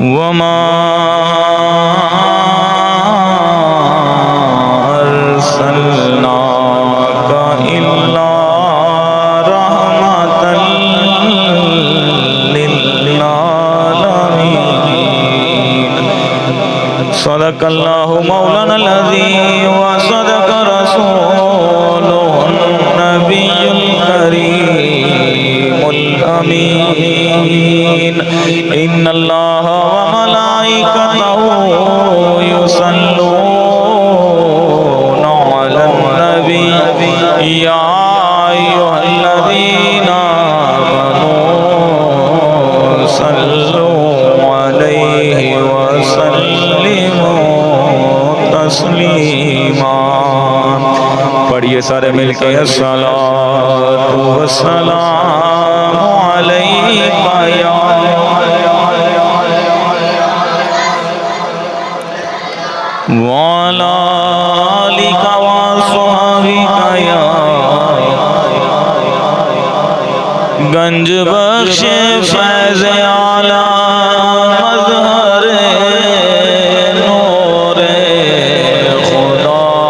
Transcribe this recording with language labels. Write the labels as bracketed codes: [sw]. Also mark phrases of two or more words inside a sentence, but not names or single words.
[ar] وما أرسلناك إلا رحمة للعالمين. صدق الله مولانا العظيم وصدق رسوله النبي الكريم الأمين. إن الله وملائكته يصلون على النبي يا أيها الذين آمنوا صلوا عليه وسلموا تسليما. [ur] پڑھیے سارے مل کے [ar] الصلاة والسلام عليك يا وعلى آلك وأصحابك يا [fa] گنج بخش فیض عالم مظهر نور خدا